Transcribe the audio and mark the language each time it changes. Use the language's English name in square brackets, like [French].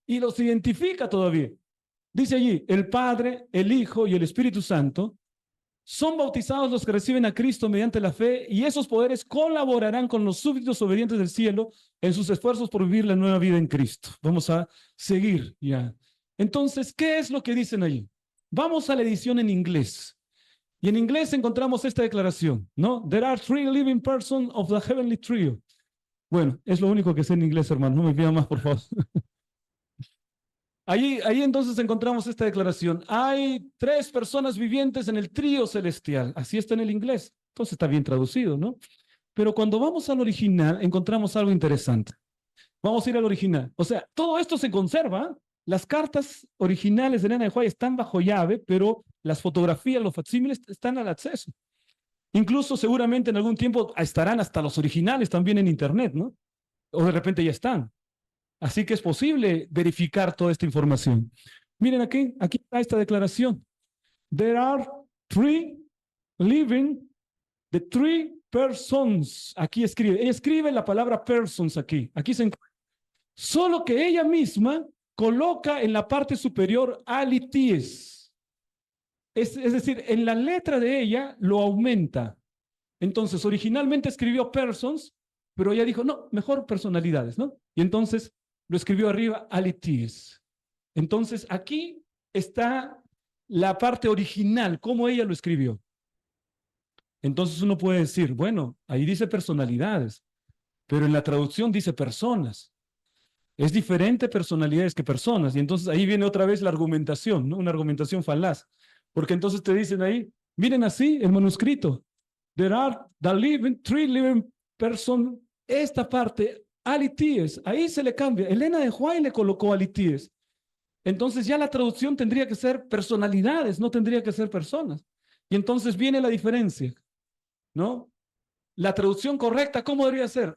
[Spanish] Y los identifica todavía. Dice allí, el Padre, el Hijo y el Espíritu Santo son bautizados los que reciben a Cristo mediante la fe, y esos poderes colaborarán con los súbditos obedientes del cielo en sus esfuerzos por vivir la nueva vida en Cristo. Vamos a seguir ya. Entonces, ¿qué es lo que dicen allí? Vamos a la edición en inglés. Y en inglés encontramos esta declaración, ¿no? [English] There are 3 living persons of the heavenly trio. [Spanish] Bueno, es lo único que sé en inglés, hermano. No me pida más, por favor. Ahí entonces encontramos esta declaración. Hay 3 personas vivientes en el trío celestial. Así está en el inglés. Entonces está bien traducido, ¿no? Pero cuando vamos al original, encontramos algo interesante. Vamos a ir al original. O sea, todo esto se conserva. Las cartas originales de Elena de White están bajo llave, pero las fotografías, los facsímiles están al acceso. Incluso seguramente en algún tiempo estarán hasta los originales también en internet, ¿no? O de repente ya están. Así que es posible verificar toda esta información. Miren aquí está esta declaración. [English] There are 3 living, the 3 persons. [Spanish] Aquí ella escribe la palabra persons aquí se encuentra. Solo que ella misma coloca en la parte superior alities. Es decir, en la letra de ella lo aumenta. Entonces, originalmente escribió persons, pero ella dijo, no, mejor personalidades, ¿no? Y entonces lo escribió arriba, alities. Entonces, aquí está la parte original, cómo ella lo escribió. Entonces uno puede decir, bueno, ahí dice personalidades, pero en la traducción dice personas. Es diferente personalidades que personas. Y entonces ahí viene otra vez la argumentación, ¿no? Una argumentación falaz. Porque entonces te dicen ahí, miren así el manuscrito. [English] There are the living, 3 living persons. [Spanish] Esta parte, alities, ahí se le cambia. Elena de White le colocó alities. Entonces ya la traducción tendría que ser personalidades, no tendría que ser personas. Y entonces viene la diferencia, ¿no? La traducción correcta, ¿cómo debería ser?